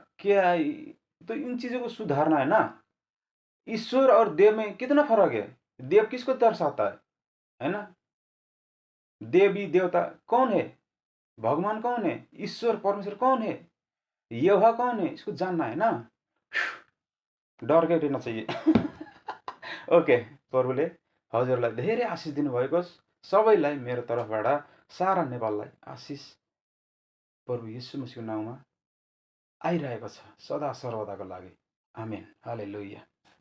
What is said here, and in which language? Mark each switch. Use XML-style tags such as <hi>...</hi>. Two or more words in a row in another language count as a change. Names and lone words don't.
<hi>क्या तो इन चीजों को सुधारना है ना। ईश्वर और देव में कितना फर्क है? देव किसको दर्शाता है ना। देवी देवता कौन है? भगवान कौन है? ईश्वर परमेश्वर कौन है? यहोवा कौन है? इसको जानना है ना। डर के रहना चाहिए। ओके,</hi> <ne>प्रभुले हजुरलाई धेरै आशिष दिनुभएको, सबैलाई मेरो तर्फबाट सारा नेपाललाई आशिष प्रभु येशू मसीहको नाउँमा आइरहेको छ सदा सर्वदाको लागि। आमेन, हालेलुया।</ne>